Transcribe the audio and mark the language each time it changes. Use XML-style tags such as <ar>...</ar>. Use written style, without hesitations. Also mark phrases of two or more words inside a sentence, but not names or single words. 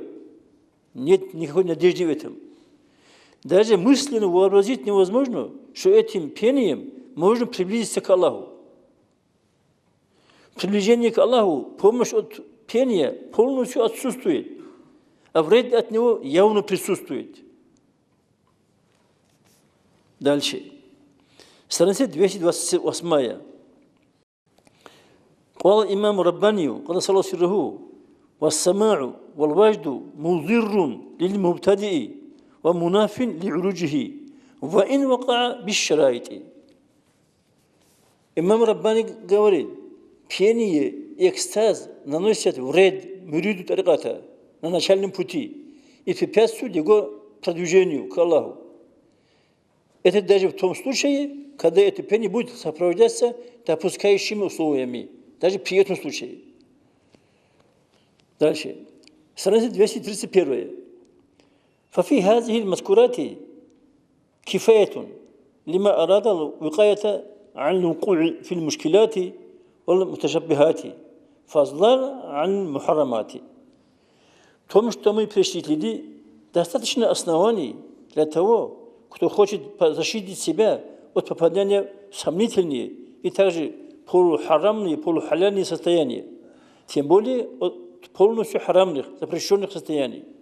<ru>Нет никакой надежды в этом. Даже мысленно вообразить невозможно, что этим пением можно приблизиться к Аллаху. Приближение к Аллаху, помощь от пения полностью отсутствует, а вред от него явно присутствует. Дальше. Страница 228.</ru> <ar>قال الإمام الرباني قدس الله سره والسماع والوجد مضر للمبتدئ ومناف لعروجه وإن وقع بالشرائط.</ar> <ru>Имам Раббани говорит, пение и экстаз наносят вред мюриду тариката на начальном пути и препятствуют его продвижению к Аллаху. Это даже в том случае, когда это пение будет сопровождаться допускающими условиями, даже при этом случае. Дальше. Страница 231.</ru> <ar>ففي هذه المذكورات كفاية لما أراد الوقاية عن الوقوع في المشكلات والمتشبهات فضلا عن المحرمات.</ar> <ru>том, что мы перечислили, достаточно оснований для того, кто хочет защитить себя от попадания в сомнительные и также полухарамные, полухаляльные состояния, тем более от полностью харамных, запрещенных состояний.</ru>